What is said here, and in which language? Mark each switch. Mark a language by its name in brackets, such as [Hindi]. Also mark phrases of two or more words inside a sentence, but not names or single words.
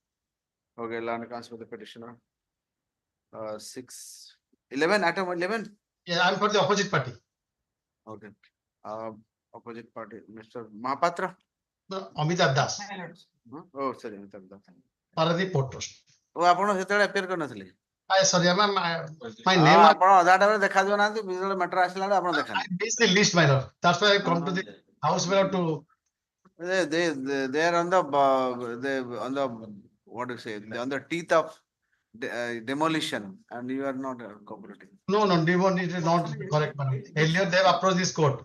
[English] Okay, land accounts for the petitioner. 11, item 11. Yeah, I'm for the opposite party. Okay. Opposite party, Mr. Mahapatra. No, Amitabh Das, Oh, sorry, Amitabh Das. Paradip Port Trust. [Odia] ଓ ଆପଣ ସେତେବେଳେ appear କରିନଥିଲେ? [English] Sorry, my name. [Odia] ଆପଣ ଅଧା ଟାଇମରେ ଦେଖାଯିବ ନାହାନ୍ତି, ଯେତେବେଳେ ମ୍ୟାଟର ଆସିଲା ବେଳେ ଆପଣ [English] I [Odia] ଦେଖାନ୍ତି। [English] missed the list, my lord. That's why I come to the house, my lord, to. They are on the what do you say? They're on the teeth of demolition, and you are not cooperating. No, Devon, it is not correct, my lord. Earlier, they have approached this court.